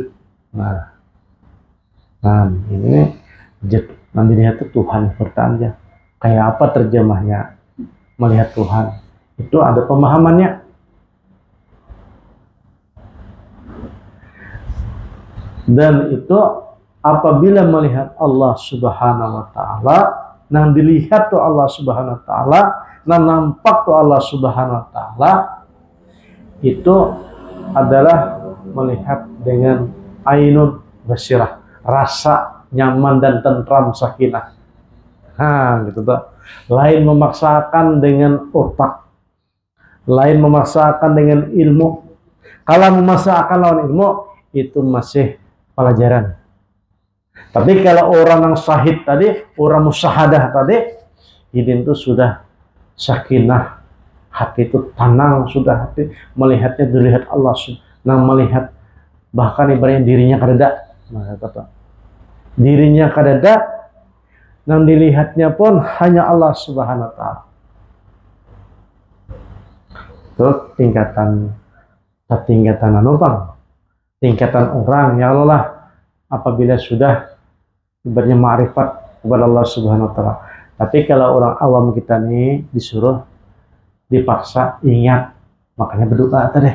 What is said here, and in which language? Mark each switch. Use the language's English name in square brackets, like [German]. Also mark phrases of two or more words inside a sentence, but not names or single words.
[Indonesian] Nah ini zat nanti lihat itu Tuhan bertanya. Kayak apa terjemahnya melihat Tuhan? Itu ada pemahamannya. Dan itu apabila melihat Allah [Arabic] سبحانه وتعالى, [Banjar] nang dilihat tuh Allah [Arabic] سبحانه وتعالى, [Banjar] nang nampak tuh Allah [Arabic] سبحانه وتعالى, [Indonesian] itu adalah melihat dengan [Arabic] عين البصيرة, [Indonesian] rasa nyaman dan tentram sakinah. Gitu tuh. Lain memaksakan dengan otak, lain memaksakan dengan ilmu. [Banjar] Kalau memaksakan lawan ilmu, itu masih pelajaran. [Indonesian] Tapi kalau orang yang syahid tadi, orang musyahadah tadi, ini itu sudah sakinah, hati itu tenang, sudah hati melihatnya dilihat Allah, [Banjar] nang melihat bahkan ibaratnya dirinya kadada. Nah, kata dirinya kadada, nang dilihatnya pun hanya Allah [Arabic] سبحانه وتعالى. [Indonesian] Itu tingkatan tingkatan orang ya Allah, apabila sudah ibaratnya ma'rifat kepada Allah [Arabic] سبحانه وتعالى. [Indonesian] Tapi kalau orang awam kita nih disuruh, dipaksa ingat, makanya berdoa tadi.